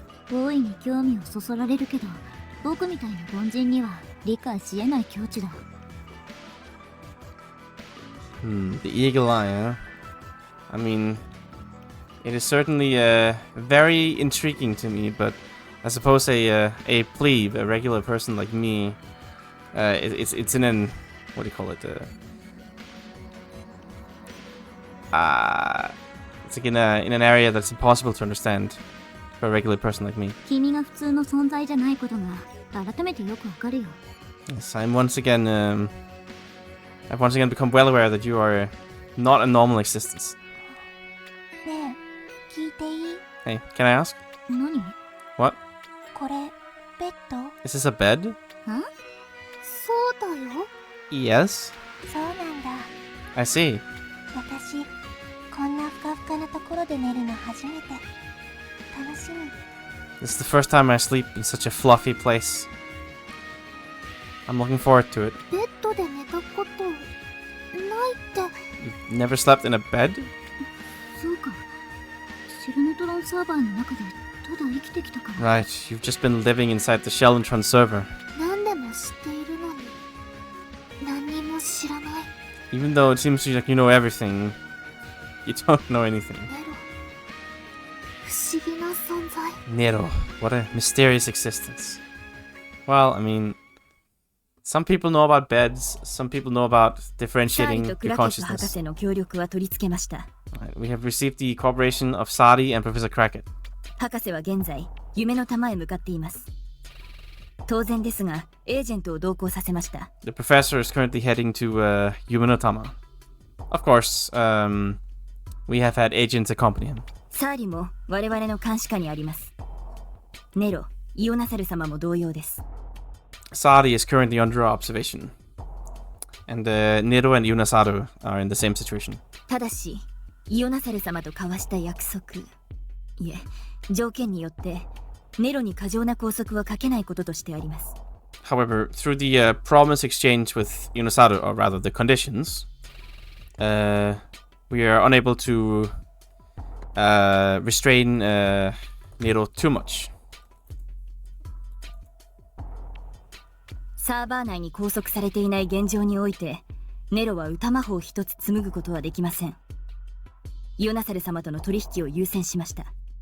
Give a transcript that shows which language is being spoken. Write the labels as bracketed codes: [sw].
[ja] 大いに興味をそそられるけど、僕みたいな凡人には理解し得ない境地だ。 [en] The eagle eye, huh? I mean, it is certainly very intriguing to me, but I suppose a plebe, a regular person like me, it's in an, what do you call it? It's like in an area that's impossible to understand for a regular person like me. [ja] 君が普通の存在じゃないことが改めてよくわかるよ。 [en] Yes, I've once again become well aware that you are not a normal existence. [ja] ねえ、聞いていい？ [en] Hey, can I ask? [ja] 何？ [en] What? [ja] これ、ベッド？ [en] Is this a bed? [ja] そうだよ。 [en] Yes. [ja] そうなんだ。 [en] I see. [ja] 私、こんなふかふかなところで寝るの初めて。楽しみ。 [en] This is the first time I sleep in such a fluffy place. I'm looking forward to it. [ja] ベッドで寝たことないって。 [en] Never slept in a bed? [ja] そうか。シェルネトロンサーバーの中でただ生きてきたから。 [en] Right, you've just been living inside the Shellentron server. [ja] 何でも知っているのに何にも知らない。 [en] Even though it seems like you know everything, you don't know anything. [ja] ネロ、不思議な存在。 [en] Nero, what a mysterious existence. Well, I mean, some people know about beds, some people know about [ja] サー [en] differentiating [ja] リとク [en] your [ja] ラケット博 [en] consciousness. [ja] 士の協力は取り付けました。 [en] Right, we have received the cooperation of Sadi and Professor Crackett. [ja] 博士は現在夢の玉へ向かっています。当然ですがエージェントを同行させました。 [en] The professor is currently heading to Yumenotama. Of course, we have had agents accompany him. [ja] サーリも我々の監視下にあります。ネロ、イオナサル様も同様です。 [en] Sadi is currently under our observation. And Nero and Yunasaru are in the same situation. [ja] ただしイオナサル様と交わした約束、いえ条件によってネロに過剰な拘束はかけないこととしてあります。 [en] However, through the promise exchange with Yunasaru, or rather the conditions, we are unable to restrain Nero too much. [ja] サーバー内に拘束されていない現状においてネロは歌魔法一つ紡ぐことはできません。イオナサル様との取引を優先しました。